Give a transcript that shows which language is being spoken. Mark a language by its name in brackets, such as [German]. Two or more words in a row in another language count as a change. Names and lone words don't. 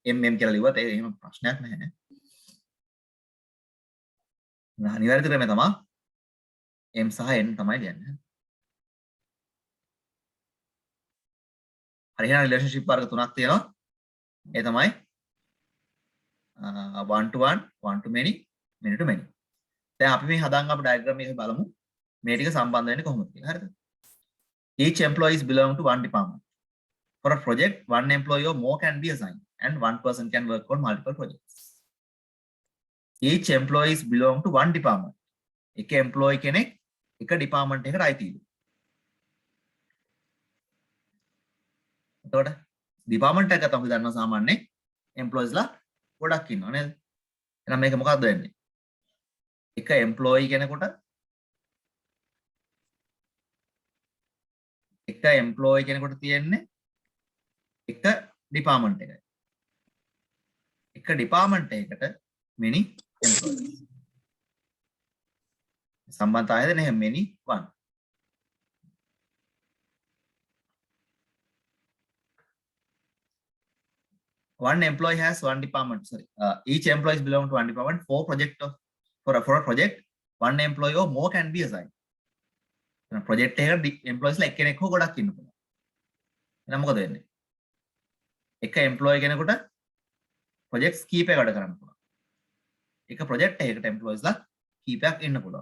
[Sinhala] m කියලා ලිව්වත් ඒක එහෙම ප්‍රශ්නයක් නැහැ. අනිවාර්ය ක්‍රමය තමයි m සහ n තමයි ලියන්නේ. හරි එහෙනම් රිලේෂන්ෂිප් වර්ග තුනක් තියෙනවා. ඒ තමයි [English] one to one to many to many. [Sinhala] දැන් අපි මේ හදාගන්න අපේ diagram එක බලමු මේ ටික සම්බන්ධ වෙන්නේ කොහොමද කියලා. හරිද? [English] Each employees belong to one department. For a project, one employee or more can be assigned and one person can work on multiple projects. Each employees belong to one department. [Sinhala] එක employee කෙනෙක් එක department එකකට අයිතියි. එතකොට department එක තමයි දන්නවා සාමාන්‍යයෙන් employees ලා ගොඩක් ඉන්නවා නේද? එහෙනම් මේක මොකක්ද වෙන්නේ? එක employee කෙනෙකුට එක employee කෙනෙකුට තියෙන්නේ එක department එකයි. එක department එකකට [English] many employees. [Sinhala] සම්බන්ධතාවයද නැහැ [English] many one. One employee has one department. Sorry, each employees belong to one department. For a project, one employee or more can be assigned. [Sinhala] Project එකට employees ලා එක්කෙනෙක් හෝ ගොඩක් ඉන්න පුළුවන්. එහෙනම් මොකද වෙන්නේ? එක employee කෙනෙකුට projects කීපයක් වැඩ කරන්න පුළුවන්. එක project එකකට employees ලා කීපයක් ඉන්න පුළුවන්.